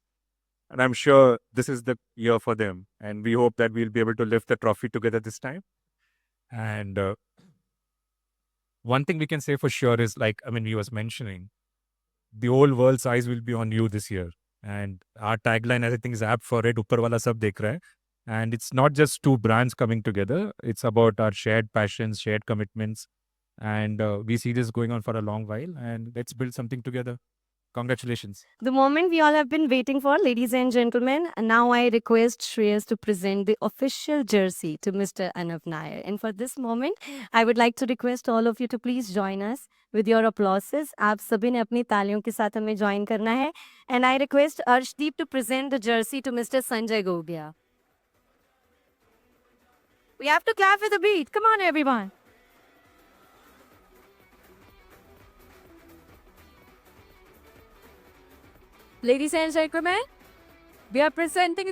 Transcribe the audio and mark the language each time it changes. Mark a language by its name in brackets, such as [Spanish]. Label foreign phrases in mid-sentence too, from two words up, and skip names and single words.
[English] And I'm sure this is the year for them. And we hope that we'll be able to lift the trophy together this time. And one thing we can say for sure is, he was mentioning, the whole world's eyes will be on you this year. And our tagline, I think, is apt for it. [Hindi] ऊपर वाला सब देख रहा है. [English] And it's not just 2 brands coming together. It's about our shared passions, shared commitments. And we see this going on for a long while. And let's build something together. Congratulations. The moment we all have been waiting for, ladies and gentlemen, and now I request Shreyas to present the official jersey to Mr. Anav Nair. And for this moment, I would like to request all of you to please join us with your applauses. [Hindi] आप सभी ने अपनी तालियों के साथ हमें join करना है. [English] And I request Arshdeep to present the jersey to Mr. Sanjay Gobia. We have to clap with a beat. Come on, everyone. Ladies and gentlemen, we are presenting the